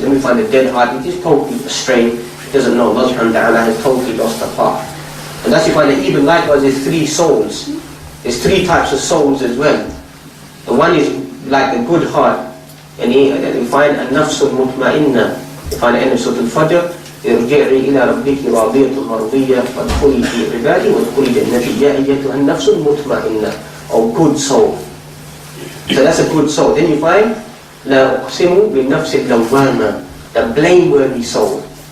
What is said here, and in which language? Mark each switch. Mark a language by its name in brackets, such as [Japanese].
[English] Then we find the dead heart, it is totally astray, it doesn't know Allah subhanahu wa ta'ala, has totally lost the path. And that's you find that even likewise there's three souls. There's three types of souls as well. The one is like the good heart, and we find a nafsul mutma'inna. We find the end of Surah Al-Fajr, [Arabic] ارجعي إلى ربك راضية مرضية فادخلي في عبادي وادخلي جنتي يا أيتها النفس المطمئنة, [English] or good soul. So that's a good soul. Then you find [Arabic] لا أقسم بالنفس اللوامة, [English] the blameworthy soul.